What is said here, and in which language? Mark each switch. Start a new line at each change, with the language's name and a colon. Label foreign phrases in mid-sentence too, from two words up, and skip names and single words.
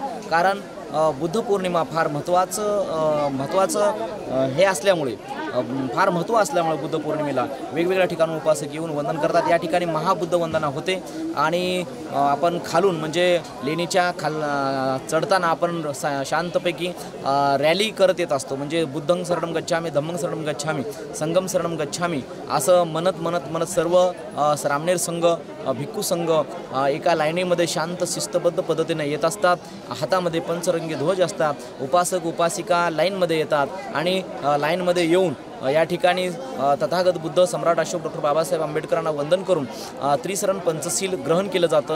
Marathi: कारण बुद्ध पौर्णिमा फार महत्त्वाचं हे असल्यामुळे, फार महत्त्व असल्यामुळे बुद्ध पौर्णिमेला वेगवेगळ्या ठिकाणून उपासक येऊन वंदन करतात। या ठिकाणी महाबुद्ध वंदना होते आणि आपण खालून म्हणजे लेणीच्या चढताना आपण शांतपैकी रॅली करत येत असतो। म्हणजे
Pali: बुद्धं शरणं गच्छामी, धम्मं शरणं गच्छामी, संघं शरणं गच्छामी
Marathi: असं म्हणत सर्व रामनेर संघ, भिक्खू संघ एका लाईनीमध्ये शांत शिस्तबद्ध पद्धतीने येत असतात। हातामध्ये पंचरंगी ध्वज असतात। उपासक उपासिका लाईनमध्ये येतात आणि लाईनमध्ये येऊन या ठिकाणी तथागत बुद्ध सम्राट अशोक डॉक्टर बाबासाहेब आंबेडकरांना वंदन करून त्रिशरण पंचशील ग्रहण केलं जातं।